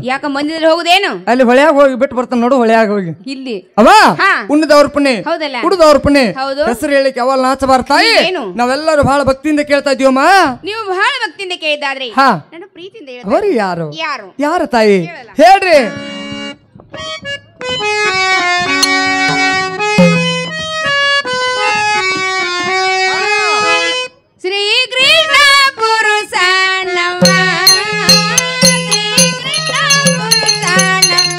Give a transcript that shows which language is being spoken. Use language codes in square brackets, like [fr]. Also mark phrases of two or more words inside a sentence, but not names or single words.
[kn] ಯಾಕ ಮಂದಿದಲ್ಲಿ ಹೋಗುದೇನು? ಅಲ್ಲಿ ಹೊಳ್ಯಾಗ ಹೋಗಿ ಬಿಟ್ಟು ಬರ್ತಾನ ನೋಡು. ಹೊಳ್ಯಾಗ ಹೋಗಿ ಇಲ್ಲಿ ಅವ ಹಾ. ಉಣ್ಣದವ್ರ ಪುಣ್ಯ, ಹೌದಲ್ಲ? ಕುಡಿದವ್ರ ಪುಣ್ಯ. ಹೌದು. ಹೆಸರು ಹೇಳಿಕ್ಕೆ ಅವಲ್ ನಾಚಬಾರ ತಾಯಿ. ಏನು? ನಾವೆಲ್ಲರೂ ಬಹಳ ಭಕ್ತಿಯಿಂದ ಕೇಳ್ತಾ ಇದೀವಮ್ಮ. ನೀವು ಬಹಳ ಭಕ್ತಿಯಿಂದ ಕೇಳಿದಾದ್ರೆ ಹಾ ನನ್ನ ಪ್ರೀತಿಯಿಂದ ಅವರಿ ಯಾರು? ಯಾರು? ಯಾರು ತಾಯಿ ಹೇಳಲ್ಲ. ಹೇಳ್ರಿ. ಶ್ರೀ ಕೃಷ್ಣ ಪುರುಷ ನಮ, ಶ್ರೀ ಕೃಷ್ಣ ಪುರುಷ ನಮ,